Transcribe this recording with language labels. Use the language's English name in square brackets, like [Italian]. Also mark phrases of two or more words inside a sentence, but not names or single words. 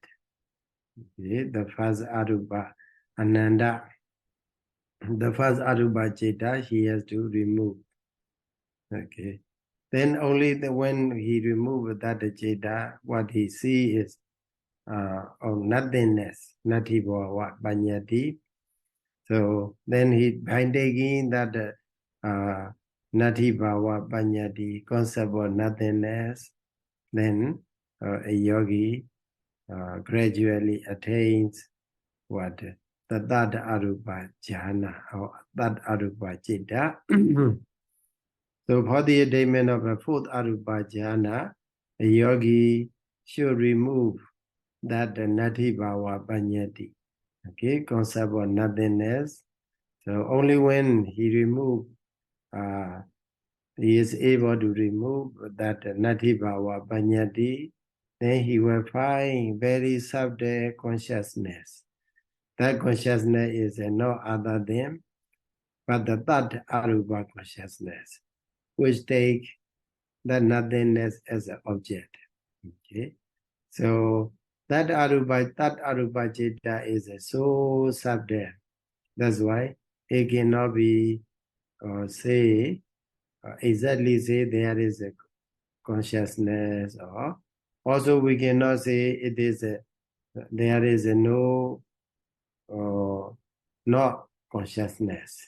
[English] Okay, the first [Pali] Arupa Ananda. [English] The first [Pali] Arupa Citta [English] he has to remove. Okay. Then only when he removes that Citta, what he see is nothingness, [Pali] nati bhava panyati. [English] So then by taking that [Pali] nati bhava panyati [English] concept of nothingness, then a yogi gradually attains what the third [Pali] arupa jhana [English] or third [Pali] arupa citta. [English] So for the attainment of the fourth [Pali] arupa jhana, [English] a yogi should remove that [Pali] nati bhava panyati, [English] okay, concept of nothingness. So only when he is able to remove that [Pali] nati bhava panyati, [English] then he will find very subtle consciousness. That consciousness is no other than but the third arupa consciousness, which take that nothingness as an object. Okay, so that [Pali] arupa citta [English] is so subtle. That's why it cannot be exactly say there is a consciousness, or also we cannot say it is there is no not consciousness.